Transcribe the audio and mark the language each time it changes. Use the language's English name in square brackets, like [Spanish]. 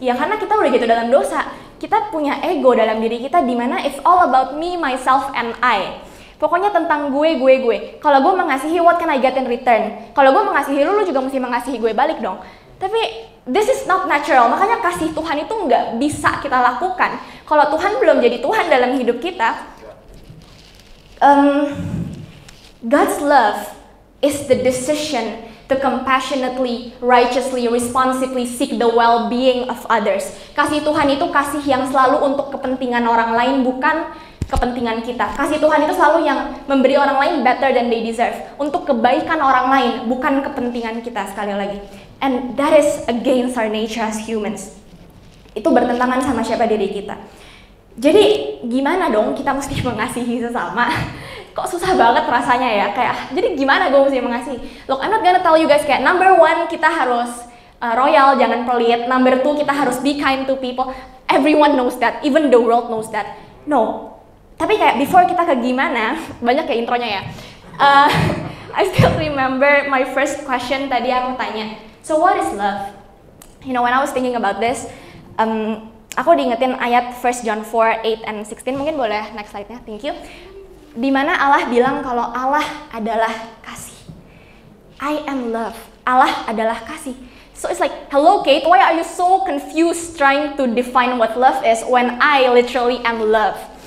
[Indonesian] Ya karena kita udah jatuh dalam dosa, kita punya ego dalam diri kita di mana [English] it's all about me, myself, and I. [Indonesian] Pokoknya tentang gue. Kalau gue mengasihi, [English] what can I get in return? [Indonesian] Kalau gue mengasihi lu juga mesti mengasihi gue balik dong. Tapi [English] this is not natural, [Indonesian] makanya kasih Tuhan itu nggak bisa kita lakukan kalau Tuhan belum jadi Tuhan dalam hidup kita. [English] God's love is the decision to compassionately, righteously, responsibly seek the well-being of others. [Indonesian] Kasih Tuhan itu kasih yang selalu untuk kepentingan orang lain, bukan kepentingan kita. Kasih Tuhan itu selalu yang memberi orang lain [English] better than they deserve, [Indonesian] untuk kebaikan orang lain, bukan kepentingan kita sekali lagi. [English] And that is against our nature as humans. [Indonesian] Itu bertentangan sama siapa diri kita. Jadi gimana dong kita mesti mengasihi sesama? Kok susah banget rasanya ya, kayak jadi gimana gue mesti mengasihi? [English] Look, I'm not gonna tell you guys [Indonesian] kayak number one kita harus royal, jangan pelit. [English] Number two kita harus be kind to people. Everyone knows that, even the world knows that. [Indonesian] No, tapi kayak before kita ke gimana, banyak kayak intronya ya. [English] I still remember my first question [Indonesian] tadi aku tanya, [English] so what is love? When I was thinking about this, [Indonesian] aku diingetin ayat [English] 1 John 4, 8 and 16, [Indonesian] mungkin boleh [English] next slide-nya, thank you. [Indonesian] Dimana Allah bilang kalau Allah adalah kasih. [English] I am love. [Indonesian] Allah adalah kasih. [English] So it's like, hello Kate, why are you so confused trying to define what love is when I literally am love?